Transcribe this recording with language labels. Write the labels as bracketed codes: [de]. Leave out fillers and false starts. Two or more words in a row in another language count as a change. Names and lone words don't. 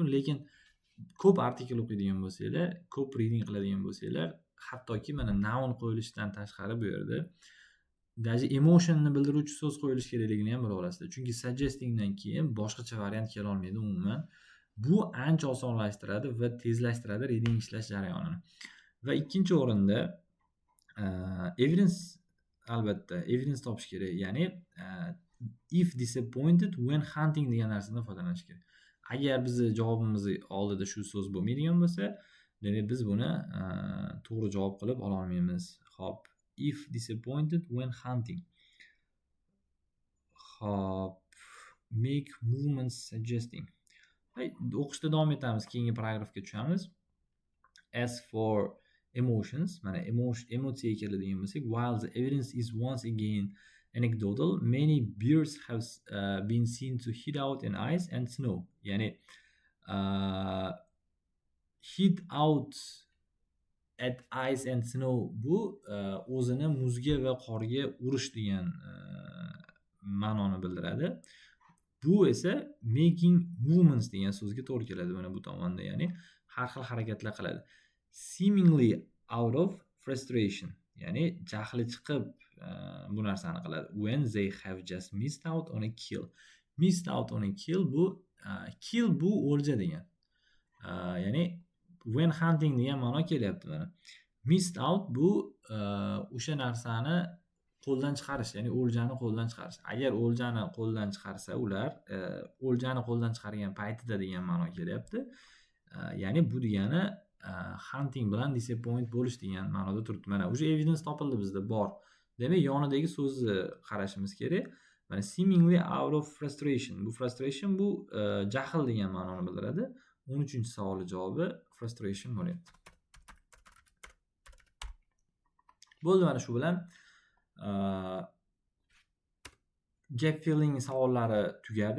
[uz] Lekin ko'p artikl o'qiydigan bo'lsanglar, ko'p reading qiladigan bo'lsanglar, hattoki mana noun qo'yilishidan tashqari bu yerda даже emotionni bildiruvchi so'z qo'yilishi kerakligini ham bila olasizlar. Chunki suggestingdan keyin boshqacha variant kela olmaydi umuman. Bu ancha osonlashtiradi va tezlashtiradi reading ishlash jarayonini. Va ikkinchi o'rinda evidence, albatta evidence topish kerak. Ya'ni [en] if disappointed when hunting [uz] degan narsadan foydalanish kerak. Agar bizni javobimizni oldida shu so'z bo'lmaydigan bo'lsa, demak biz buni to'g'ri javob qilib ola olmaymiz. Xo'p, [en] if disappointed when hunting. Xo'p, make movements suggesting. [uz] O'qishda davom etamiz, keyingi paragrafga tushamiz. [en] As for emotions, [uz] mana emotsiyaga keladigan bo'lsak, [en] while the evidence is once again anecdotal, many birds have been seen to hid out in ice and snow. [uz] Ya'ni [en] hid out at ice and snow [uz] bu o'zini muzga va qorga urish degan ma'noni bildiradi. Bu esa [en] making movements [uz] degan so'zga to'g'ri keladi mana bu tomonda, ya'ni har xil harakatlar qiladi. [en] Seemingly out of frustration, [uz] ya'ni jahli chiqib bu narsani qiladi. [en] When they have just missed out on a kill. Missed out on a kill [uz] bu kill bu o'lja degan. Ya'ni [en] when hunting [uz] degan ma'no kelyapti mana. [en] Missed out [uz] bu o'sha narsani qo'ldan chiqarish, ya'ni o'ljani qo'ldan chiqarish. Agar o'ljani qo'ldan chiqarsa ular o'ljani qo'ldan chiqargan paytida degan ma'no kelyapti. Ya'ni bu degani hunting bilan disappoint bo'lish degan ma'noda turibdi. Mana o'sha evidence topildi bizda bor. Demak, yonidagi so'zni qarashimiz kerak. Mana [en] seemingly out of frustration. [uz] Bu frustration bu jahl degan ma'noni bildiradi. 13-savolning javobi frustration bo'lyapti. Bo'ldi, mana shu bilan gap filling savollari tugadi.